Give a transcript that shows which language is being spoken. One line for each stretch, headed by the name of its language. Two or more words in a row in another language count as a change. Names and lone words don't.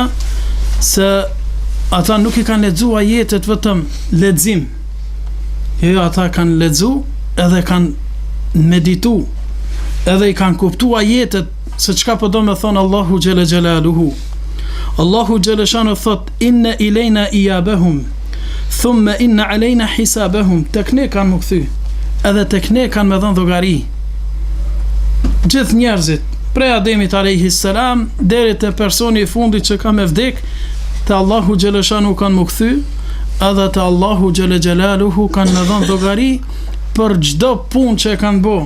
Albanian: Se ata nuk i kanë lexu ajetet vetëm lexim. Jo, ata kanë lexu edhe kanë meditu, edhe i kanë kuptu ajetet se çka po do me thonë Allahu
Arabic: جل جلاله.
Albanian: Allahu
Arabic: جل شأنه
Albanian: thot:
Arabic: "إن إلينا إيابهم ثم إن علينا حسابهم."
Albanian: Tek ne kanë më kthy, edhe tek ne kanë me dhënë llogari. Gjithë njerëzit, prej Ademit
Arabic: عليه السلام
Albanian: deri te personi i fundit që ka me vdek, te Allahu
Arabic: جل شأنه
Albanian: kanë më kthy, edhe te Allahu
Arabic: جل جلاله
Albanian: kanë me dhënë llogari për çdo punë që e kanë bë.